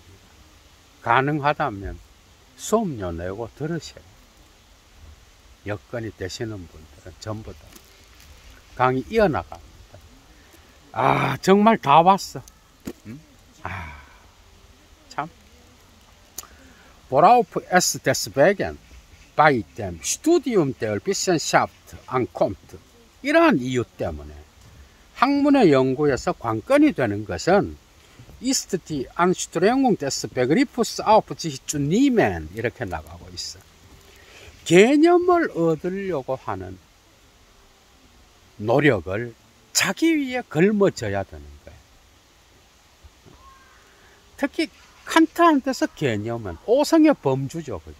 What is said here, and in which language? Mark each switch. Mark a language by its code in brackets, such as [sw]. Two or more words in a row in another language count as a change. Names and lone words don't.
[ko] 가능하다면 수업료 내고 들으세요. 여건이 되시는 분들은 전부 다 강의 이어나갑니다. 아, 정말 다 왔어. 응? 아, 참. [de] Worauf es deswegen bei dem Studium der Wissenschaft ankommt. [ko] 이러한 이유 때문에 학문의 연구에서 관건이 되는 것은 [de] ist die Anstrengung des Begriffs auf sich zu nehmen [ko] 이렇게 나가고 있어. 개념을 얻으려고 하는 노력을 자기 위에 걸머져야 되는 거예요. 특히 칸트한테서 개념은 오성의 범주죠, 그죠?